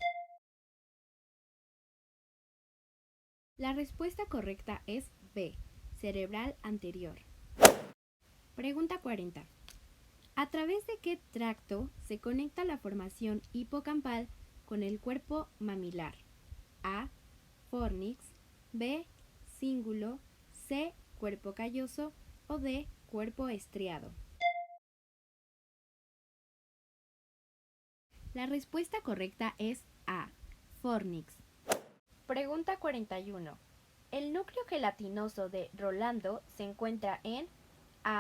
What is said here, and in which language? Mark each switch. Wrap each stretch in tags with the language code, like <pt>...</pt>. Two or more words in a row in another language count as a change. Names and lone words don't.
<es>La respuesta correcta es B, cerebral anterior. Pregunta 40. ¿A través de qué tracto se conecta la formación hipocampal con el cuerpo mamilar? A, fornix, B, cíngulo, C, cuerpo calloso o D, Cuerpo estriado. La respuesta correcta es A. Fornix. Pregunta 41. El núcleo gelatinoso de Rolando se encuentra en A.</es>